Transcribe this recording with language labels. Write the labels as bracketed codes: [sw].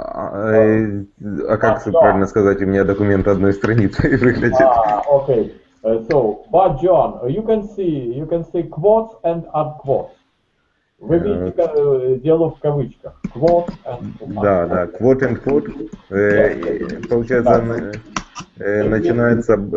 [ru] А как правильно сказать? У меня документ одной страницы выглядит. [en] Okay. So, but John, you can see quotes and unquotes. [ru] Вы видите дело в кавычках. [en] Quote and [ru] Да, да. [en] Quote and quote. [ru] Получается, начинается.